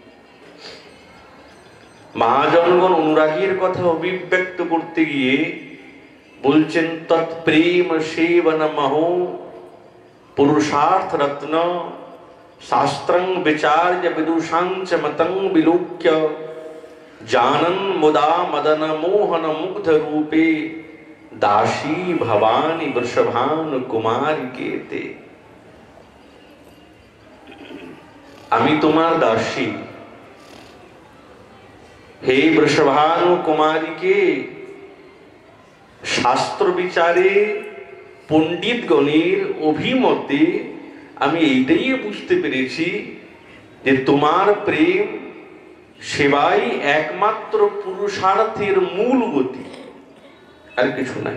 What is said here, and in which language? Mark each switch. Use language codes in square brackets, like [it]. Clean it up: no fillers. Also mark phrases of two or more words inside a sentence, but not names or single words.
[bn] মহাজনগণ অনুরাগের কথা অভিব্যক্ত করতে গিয়ে বলছেন, [sa] তৎপ্রেম সেবন মহো পুরুষার্থ রত্ন শাস্ত্রং বিচার্য বিদুষাঞ্চ মতং বিলোক্য जानन मुदा मदन मोहन मुग्ध रूपे दासी भवानी वृषभान कुमारी केते। [bn] আমি তোমার দাসী, হে বৃষভানু কুমারীকে শাস্ত্র বিচারে পণ্ডিতগণের অভিমতে আমি এইটাই বুঝতে পেরেছি যে তোমার প্রেম সেবাই একমাত্র পুরুষার্থের মূল গতি, আর কিছু নাই।